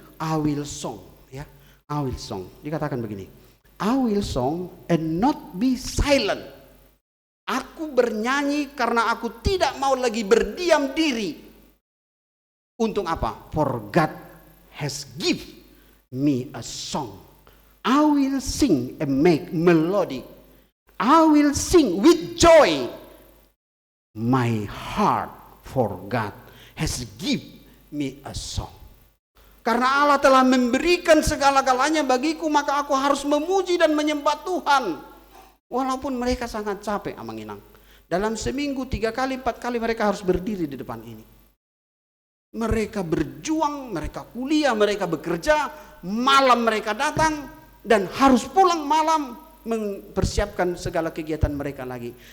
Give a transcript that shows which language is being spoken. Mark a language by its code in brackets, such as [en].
[en] I will song, [id] ya, [en] I will song. [id] Dikatakan begini, [en] I will song and not be silent. [id] Aku bernyanyi karena aku tidak mau lagi berdiam diri. Untuk apa? [en] For God has give me a song. I will sing and make melody. I will sing with joy. My heart for God has give me a song. [id] Karena Allah telah memberikan segala-galanya bagiku, maka aku harus memuji dan menyembah Tuhan. Walaupun mereka sangat capek, Amanginang. Dalam seminggu 3 kali 4 kali mereka harus berdiri di depan ini. Mereka berjuang, mereka kuliah, mereka bekerja, malam mereka datang dan harus pulang malam mempersiapkan segala kegiatan mereka lagi.